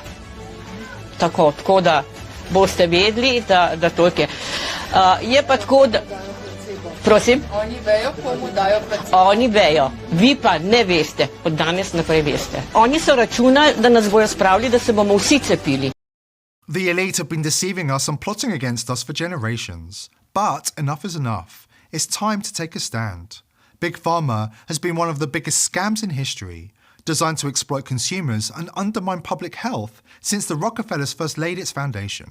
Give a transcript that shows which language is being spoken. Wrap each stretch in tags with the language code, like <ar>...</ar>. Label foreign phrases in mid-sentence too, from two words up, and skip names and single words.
<sl>Tako da boste vedeli, da toliko je. Je pa tako, da... Prosim? Oni vejo, komu dajo placebo. Oni vejo, vi pa ne veste, od danes naprej veste. Oni so računali, da nas bojo spravili, da se bomo vsi cepili.</sl> <en>The elite have been deceiving us and plotting against us for generations. But enough is enough. It's time to take a stand. Big Pharma has been one of the biggest scams in history, designed to exploit consumers and undermine public health since the Rockefellers first laid its foundation.</en>